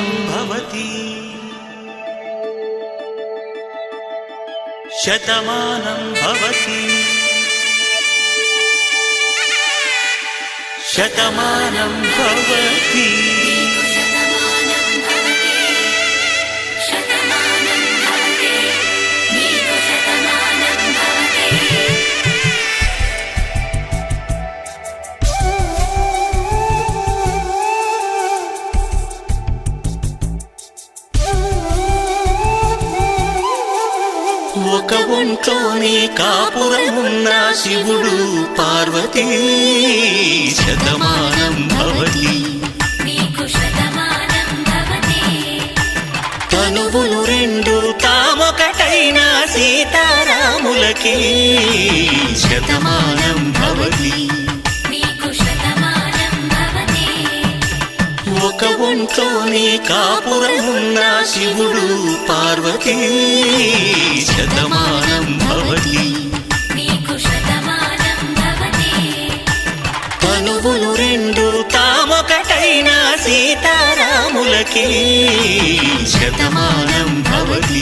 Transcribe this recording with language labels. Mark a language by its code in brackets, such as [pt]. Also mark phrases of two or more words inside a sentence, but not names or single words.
[sa] भवति शतमानं भवति शतमानं भवति शतमानं भवति शतमानं भवति नीको शतमानं भवति [te] ఒక ఒంట్లోనే కాపురమున్న శివుడు పార్వతీ [sa] శతమానం భవతి नीको शतमानं भवति [te] తనువులు రెండు తామొకటైన సీతారాములకి [sa] శతమానం భవతి नीको शतमानं भवति [te] ఒక ఒంట్లోనే కాపురమున్న శివుడు పార్వతీ [sa] శతమానం భవతి नीको शतमानं भवति [te] తనువులు రెండు తామొకటైన సీతారాములకి [sa] శతమానం భవతి